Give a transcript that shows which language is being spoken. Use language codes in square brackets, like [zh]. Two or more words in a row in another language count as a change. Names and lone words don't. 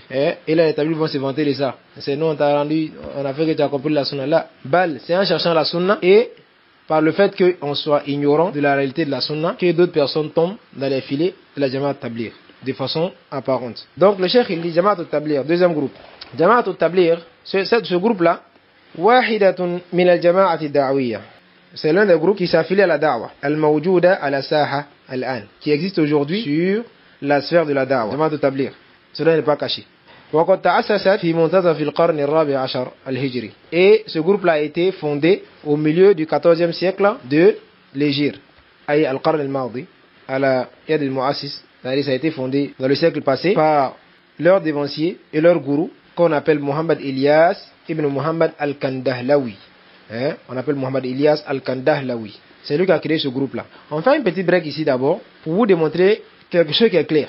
[fr] Et là, les Tablighs vont se vanter de ça. C'est nous, on t'a rendu, on a fait que tu as compris la Sunna. Là, Bal, c'est en cherchant la Sunna et par le fait qu'on soit ignorant de la réalité de la Sunna, que d'autres personnes tombent dans les filets de la Jama'a al-Tabligh de façon apparente. Donc, le cheikh, il dit Jama'a al-Tabligh, deuxième groupe. Jama'a al-Tabligh, ce groupe-là, [ar] واحدة من الجماعات الدعوية. [fr] C'est l'un des groupes qui s'affilie à la Da'wa, [ar] الموجودة على الساحة الآن, [fr] qui existe aujourd'hui sur la sphère de la Da'wa. Jama'a al-Tabligh. Cela n'est pas caché. [ar] وقد تأسست في منتصف القرن الرابع عشر الهجري. [fr] Et ce groupe-là a été fondé au milieu du 14e siècle de l'Hégire. [ar] أي القرن الماضي على يد المؤسس. [fr] C'est-à-dire ça a été fondé dans le siècle passé par leur dévancier et leur gourou qu'on appelle Muhammad Ilyas ibn Muhammad al-Kandahlawi. On appelle Muhammad Ilyas al-Kandahlawi. C'est lui qui a créé ce groupe-là. On fait une petite break ici d'abord pour vous démontrer quelque chose qui est clair.